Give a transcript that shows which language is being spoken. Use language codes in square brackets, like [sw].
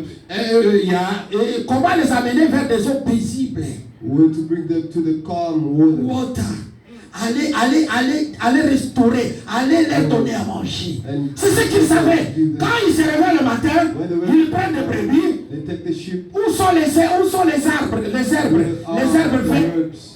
[fr] Et comment les amener vers des eaux paisibles. [en] To bring them to the calm water. [fr] Aller restaurer, aller leur donner à manger. C'est ce qu'ils savaient. Quand ils se réveillent le matin, ils prennent des brebis. Où sont les arbres? Les herbes vertes.